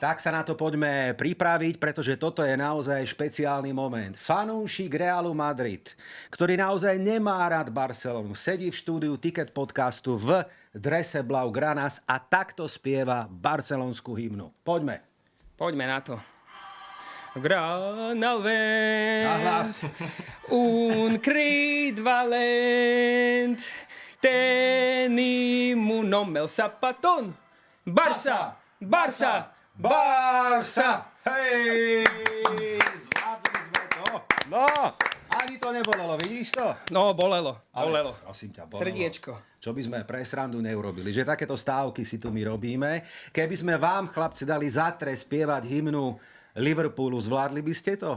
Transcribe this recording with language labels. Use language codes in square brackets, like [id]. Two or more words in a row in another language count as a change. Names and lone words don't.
[sk] Tak sa na to poďme pripraviť, pretože toto je naozaj špeciálny moment. Fanúšik Realu Madrid, ktorý naozaj nemá rád Barcelonu, sedí v štúdiu Ticket podcastu v drese Blaugranas a takto spieva barcelonskú hymnu. Poďme. Poďme na to. [ca] Gran Alvent, un crit valent, tenim un home el zapatón. Barça, Barça, Barça. [sk] Hej, zvládli sme to. No, ani to nebolelo, vidíš to? No, bolelo. Prosím ťa, bolelo. Srdiečko. Čo by sme pre srandu neurobili, že takéto stávky si tu my robíme. Keby sme vám, chlapci, dali zatrest spievať hymnu Liverpoolu, zvládli by ste to?